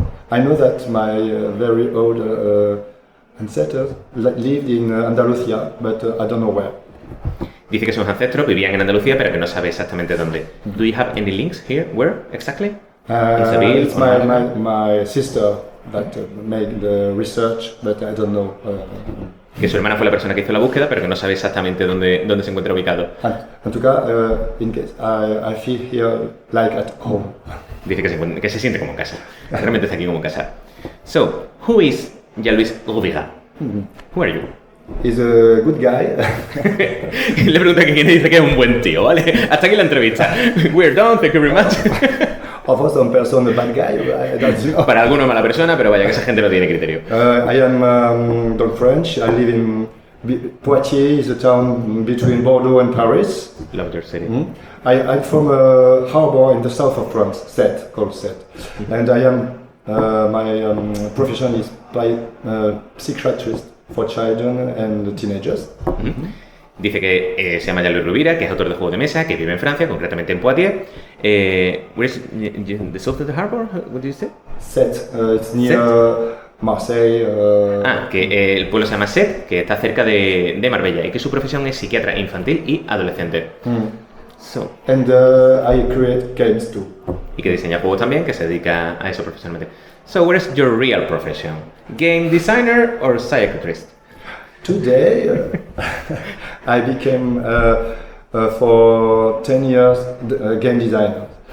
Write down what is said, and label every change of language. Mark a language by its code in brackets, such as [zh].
[en] I know that my very old ancestors lived in Andalusia, but I don't know where. [es] Dice que sus ancestros vivían en Andalucía, pero que no sabe exactamente dónde. [en] Do you have any links here? Where exactly? It's my sister that made the research, but I don't know. [es] Que su hermana fue la persona que hizo la búsqueda, pero que no sabe exactamente dónde se encuentra ubicado. [fr] En tout cas, [en] in case, I feel here like at home. [es] Dice que se siente como en casa. Realmente está aquí como en casa. [en] So, who is Jean-Louis Roubira? Who are you? He's a good guy. [es] Le pregunta quién dice que es un buen tío, ¿vale? Hasta aquí la entrevista. [en] We're done, thank you very much. For some person, a bad guy, I don't know. [es] Para algunos mala persona, pero vaya que esa gente no tiene criterio. [en] I am French. I live in Poitiers, a town between Bordeaux and Paris. Lauter City. I'm from a harbor in the south of France, called Sète. And I am my profession is psychiatrist for children and teenagers. [es] Dice que se llama Jean-Louis Roubira, que es autor de juegos de mesa, que vive en Francia, concretamente en Poitiers. [en] Where is the south of the harbor? What did you say? Sète. It's near Marseille. [es] Que el pueblo se llama Sète, que está cerca de Marbella, y que su profesión es psiquiatra infantil y adolescente. [en] And I create games too. [es] Y que diseña juegos también, que se dedica a eso profesionalmente. [en] So, what is your real profession? Game designer or psychiatrist? Today, I became for 10 years game designer.